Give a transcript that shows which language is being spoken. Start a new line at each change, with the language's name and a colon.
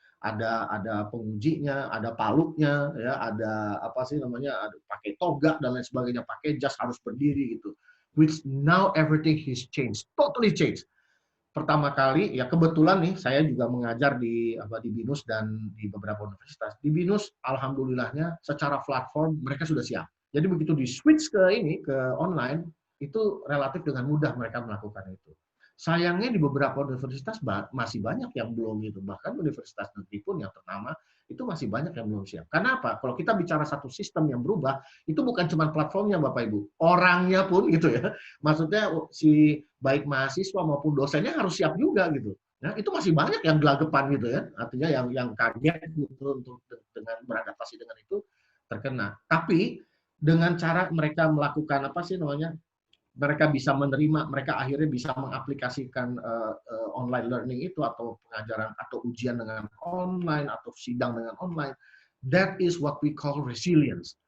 Indonesian: Ada pengujinya, ada paluknya, ya, ada apa sih namanya, ada pakai toga dan lain sebagainya, pakai jas harus berdiri gitu.
English: Which now everything has changed, totally changed.
Indonesian: Pertama kali ya kebetulan nih saya juga mengajar di BINUS dan di beberapa universitas. Di BINUS alhamdulillahnya secara platform mereka sudah siap. Jadi begitu di switch ke online itu relatif dengan mudah mereka melakukan itu. Sayangnya di beberapa universitas masih banyak yang belum itu. Bahkan universitas negeri pun yang ternama itu masih banyak yang belum siap. Karena apa? Kalau kita bicara satu sistem yang berubah, itu bukan cuma platformnya Bapak Ibu. Orangnya pun gitu ya. Maksudnya si baik mahasiswa maupun dosennya harus siap juga gitu. Nah, itu masih banyak yang gelagapan gitu ya. Artinya yang kaget gitu untuk dengan beradaptasi dengan itu terkena. Tapi dengan cara mereka melakukan apa sih namanya? Mereka bisa menerima, mereka akhirnya bisa mengaplikasikan online learning itu atau pengajaran atau ujian dengan online atau sidang dengan online.
English: That is what we call resilience.